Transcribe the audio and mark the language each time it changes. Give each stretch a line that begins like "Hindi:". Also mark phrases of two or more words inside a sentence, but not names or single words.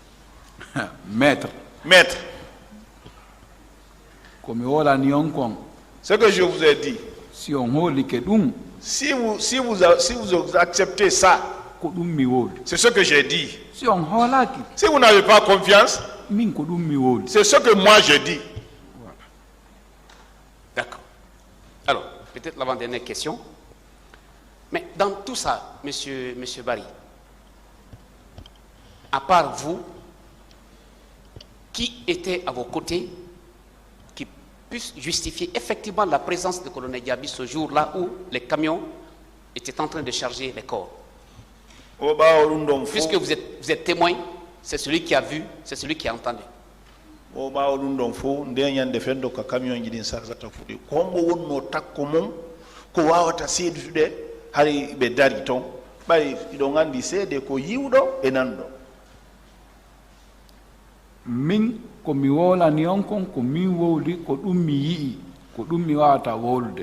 French: Maître. Maître. Comme on l'a dit, Ce que je vous ai dit,
Fula: si on holi ke ɗum
French: si vous acceptez ça,
Fula: ko ɗum mi woodi,
French: c'est ce que j'ai dit.
Fula: si on hoolaki
French: Si vous n'avez pas confiance,
Fula: min ko ɗum mi woodi.
French: c'est ce que moi je dis. D'accord. Alors, peut-être l'avant-dernière question. Mais dans tout ça, monsieur Barry, à part vous, qui était à vos côtés, qui puisse justifier effectivement la présence de colonel Diaby ce jour-là où les camions étaient en train de charger les corps? Puisque vous êtes témoin, c'est celui qui a vu, c'est celui qui a entendu.
Fula: O ɓaawa ɗum ɗon fof nde ñande fenndo ko camion ji ɗin sarsata fuɗi kombo wonno takko mum ko wawata seedutude hay ɓe dari toon ɓay iɗon anndi seede ko yiwɗo e nanɗo. Min ko mi wolani on kon ko min wowli ko ɗum mi yi'i ko ɗum mi wawata wolude.